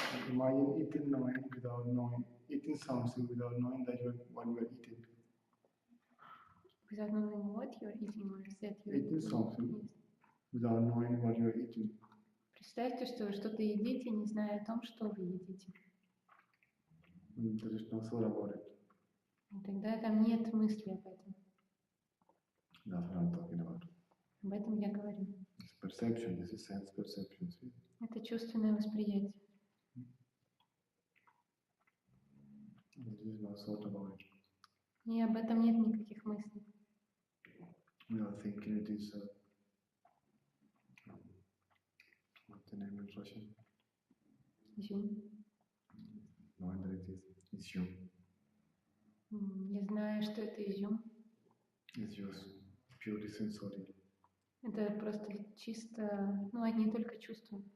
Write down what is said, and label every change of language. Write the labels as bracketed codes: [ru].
[en] Imagine eating eating something without knowing that what you are eating. Without knowing what you're eating or that you're Eating something without knowing what you're eating. [ru] Представьте, что вы что-то едите, не зная о том, что вы едите. [en] There is no thought about it. [ru] И тогда там нет мысли об этом. [en] That's what I'm talking about. [ru] Об этом я говорю. [en] It's perception. This is sense perception. See? [ru] Это чувственное восприятие. [en] There is no thought about it. [ru] И об этом нет никаких мыслей. [en] We are thinking it is. What's the name in Russian? [ru] Изюм. [en] Knowing that it is изюм. [ru] Не знаю, что это изюм. [en] It's just purely sensory. [ru] Это просто чисто, ну, одни только чувства.